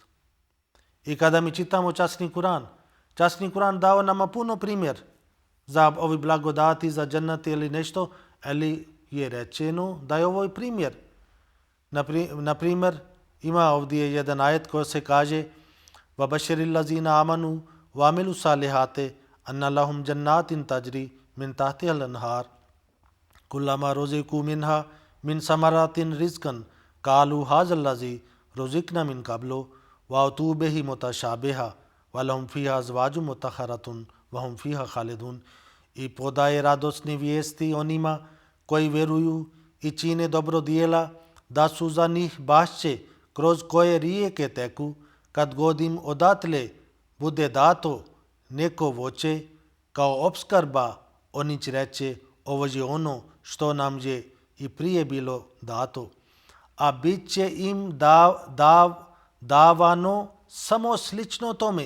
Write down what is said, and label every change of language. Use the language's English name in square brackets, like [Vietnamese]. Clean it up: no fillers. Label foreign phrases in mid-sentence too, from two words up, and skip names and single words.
[Bosnian] I kada mi čitamo časni Kur'an dao nama puno primjer za ovi blagodati, za džennet ili nešto, ali je rečeno da je ovo primjer. Na primjer, ima ovdje jedan ajet koji se kaže [Arabic] وَبَشِرِ الَّذِينَ آمَنُوا وَعَمِلُوا الصَّالِحَاتِ أَنَّ لَهُمْ جَنَّاتٍ تَجْرِي مِنْ تَحْتِهَا الْأَنْهَارُ كُلَّمَا رُزِقُوا مِنْهَا مِنْ ثَمَرَاتٍ رِزْقًا قَالُوا هَذَا الَّذِي رُزِقْنَا مِنْ قَبْلُ وَأْتُوا بِهِ مُتَشَابِهًا وَلَهُمْ فِيهَا أَزْوَاجٌ مُطَهَّرَةٌ وَهُمْ فِيهَا خَالِدُونَ. [Bosnian] I podaje radosne vijesti onima koji vjeruju i čine dobro djela, da su za njih bašće kroz koje rijeke teku, kad god im odatle bude dato neko voće kao opskrba, oni će reći ovo je ono što nam je i prije bilo dato, a bit će im davano samo slično tome.